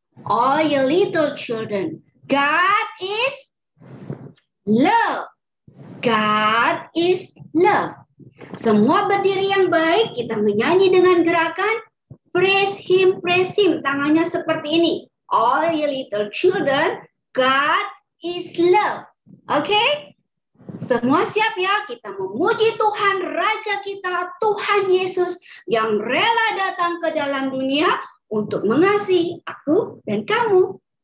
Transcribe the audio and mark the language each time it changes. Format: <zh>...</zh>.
<en>All you little children, God is love. God is love.</en> <id>Semua berdiri yang baik, kita menyanyi dengan gerakan Praise Him, Praise Him. Tangannya seperti ini.</id> <en>All you little children, God is love.</en> <id>Oke? Semua siap ya? Kita memuji Tuhan, Raja kita, Tuhan Yesus yang rela datang ke dalam dunia untuk mengasihi aku dan kamu.</id>